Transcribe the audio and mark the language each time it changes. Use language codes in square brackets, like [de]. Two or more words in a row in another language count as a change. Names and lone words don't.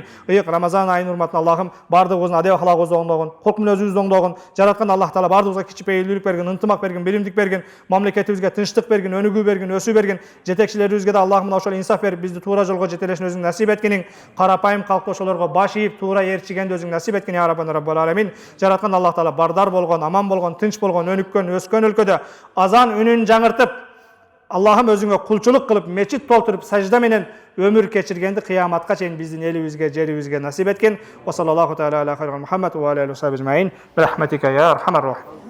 [ky] Ыйык Рамазан айынын урматына Аллахым бардыгыбыздын адеп ахлагыбызды оңдогон, корк мүнөзүбүздү оңдогон, жараткан Аллах Таала бардыгыбызга кичипейилдүүлүк берген, ынтымак берген, билимдик берген, мамлекетибизге тынчтык берген, өнүгүү берген, өсүү берген, жетекчилерибизге да Аллахым мына ошол инсаф берип, бизди туура жолго жетелешин өзүң насип эткиниң, карапайым калктоошолорго баш ийип, туура ээрчигенди өзүң насип эткин [ar] يا ربنا رب العالمين. [ky] Жараткан Аллах Таала бардар болгон, аман болгон, тынч болгон, өнүккөн, өскөн өлкөдө азан үнүн жаңыртып, Аллахым өзүңө кулчулук кылып, мечит толтуруп, сажда менен өмүр кечиргенди кыяматка чейин биздин элибизге, жерибизге насип эткин. [ar] وصلى الله تعالى على خير محمد وعلى آله وصحبه أجمعين. برحمتك يا أرحم الراحمين.